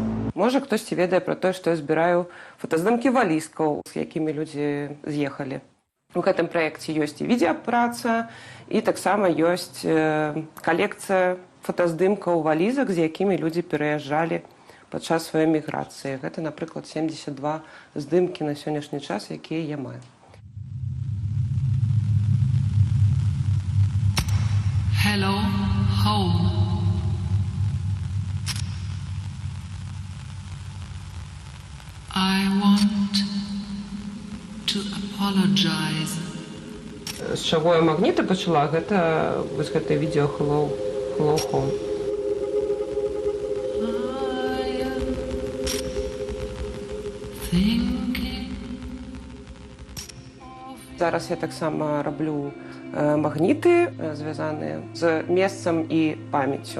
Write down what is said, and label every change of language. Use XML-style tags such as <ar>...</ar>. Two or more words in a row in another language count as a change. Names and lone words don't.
<be>Можа, хтосьці ведае пра тое, што я збіраю фотаздымкі валізкаў, з якімі людзі з'ехалі. У гэтым праекце ёсць і відеапраца, і таксама ёсць калекцыя фотаздымкаў валізак, з якімі людзі пераязджалі падчас сваёй міграцыі. Гэта, напрыклад, 72 здымкі на сённяшні час, якія я маю.</be> <en>Hello, home. I want to apologize.</en> <be>З чаго я магніты пачала, гэта вось гэтае відео Hello Home. Зараз я таксама раблю магніты, звязаныя з месцам і памяццю.</be>